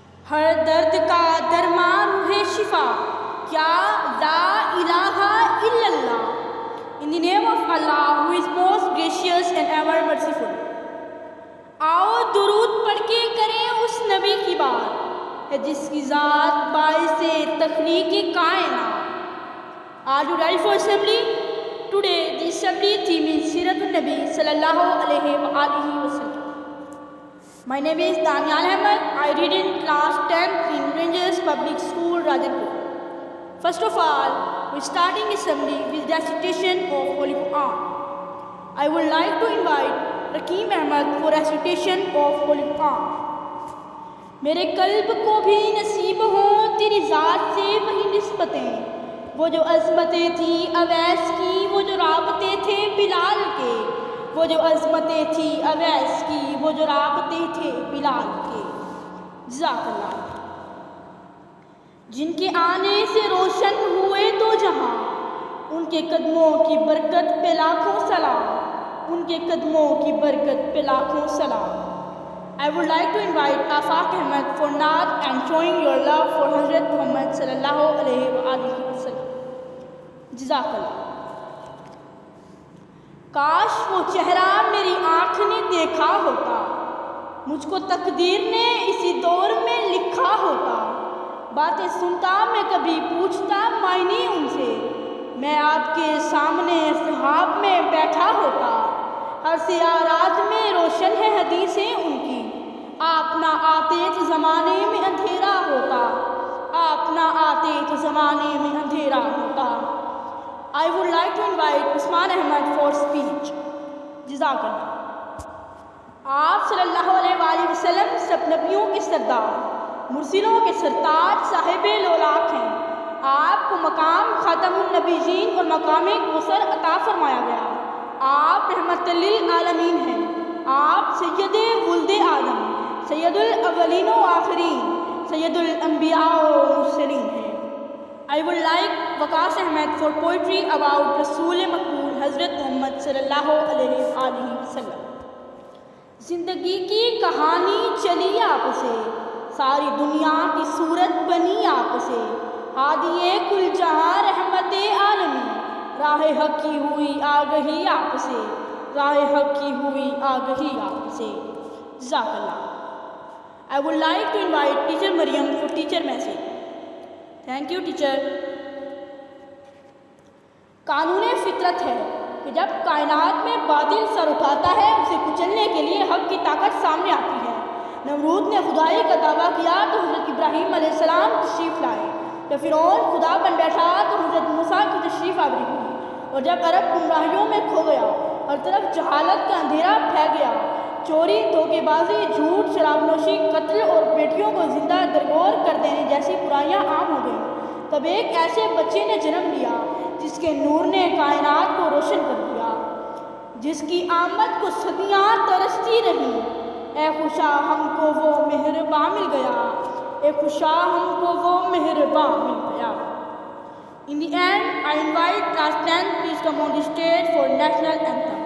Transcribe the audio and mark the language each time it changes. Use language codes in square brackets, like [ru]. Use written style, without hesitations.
[ur] ہر درد کا درمان ہے شفا کیا لا الہ الا اللہ. [en] In the name of Allah who is most gracious and ever merciful. [ur] آؤ درود پڑھ کے کریں اس نبی کی بات ہے جس کی ذات باعث تخلیق کائنات. [en] Are you ready for assembly? Today the assembly theme is Sirat al-Nabi sallallahu alayhi wa alihi wa sallam. My name is Danial Ahmed. I read in class 10th in Rangers Public School, Rajanpur. First of all, we're starting assembly with recitation of Holy Quran. I would like to invite Rakeem Ahmed for recitation of Holy Quran. [ur] میرے قلب کو بھی نصیب ہوں تیری ذات سے وہی نسبتیں، وہ جو عظمتیں تھی اویس کی، وہ جو رابطے تھے بلال کے، وہ جو عظمتیں تھی اویس کی، وہ جو رابطے تھے بلال کے. جزاک اللہ. جن کے آنے سے روشن ہوئے دو جہاں، ان کے قدموں کی برکت پہ لاکھوں سلام، ان کے قدموں کی برکت پہ لاکھوں سلام. [en] I would like to invite Afaq Ahmed for Naat and showing your love for Hazrat Muhammad sallallahu alayhi wa alihi wa sallam. [ur] جزاک اللہ. کاش وہ چہرہ میری آنکھ نے دیکھا ہوتا، مجھ کو تقدیر نے اسی دور میں لکھا ہوتا. باتیں سنتا میں کبھی پوچھتا معنی ان سے، میں آپ کے سامنے صحاب میں بیٹھا ہوتا. ہر سیاہ رات میں روشن ہے حدیثیں ان کی، آپ نہ آتے تو زمانے میں اندھیرا ہوتا، آپ نہ آتے تو زمانے میں اندھیرا ہوتا. [en] I would like to invite Usman Ahmed for speech. [ur] جزاک اللہ. آپ صلی اللہ علیہ وآلہ وسلم سب نبیوں کے سردار، مرسلوں کے سرتاج، صاحب لولاک ہیں. آپ کو مقام خاتم النبیین اور مقام کوثر عطا فرمایا گیا. آپ رحمت للعالمین ہیں. آپ سید ولد آدم، سید الاولین و آخرین، سید الانبیاء و مرسلین ہیں. [en] I would like Waqas Ahmed for poetry about رسول مقبول حضرت محمد صلی اللہ علیہ وآلہ وسلم. [ur] زندگی کی کہانی چلی آپ سے، ساری دنیا کی صورت بنی آپ سے. ہادی کل جہاں رحمت عالمی، راہ حق کی ہوئی آگہی آپ سے، راہ حق کی ہوئی آگہی آپ سے. جزاک اللہ. [en] I would like to invite teacher Maryam for teacher message. Thank you teacher. [ur] قانون فطرت ہے کہ جب کائنات میں باطل سر اٹھاتا ہے، اسے کچلنے کے لیے حق کی طاقت سامنے آتی ہے. نمرود نے خدائی کا دعویٰ کیا تو حضرت ابراہیم علیہ السلام تشریف لائے. جب فرعون خدا بن بیٹھا تو حضرت موسیٰ کی تشریف آوری ہوئی. اور جب عرب گمراہیوں میں کھو گیا، ہر طرف جہالت کا اندھیرا پھیل گیا، چوری، دھوکے بازی، جھوٹ، شراب نوشی، قتل اور بیٹیوں کو زندہ درگور کر دینے جیسی برائیاں عام ہو گئیں، تب ایک ایسے بچے نے جنم لیا جس کے نور نے کائنات کو روشن کر دیا، جس کی آمد کو صدیاں ترستی رہیں. اے خوشا ہم کو وہ مہرباں مل گیا، اے خوشا ہم کو وہ مہرباں مل گیا. [en] In the end, I invite class 10 please come on the stage for national anthem.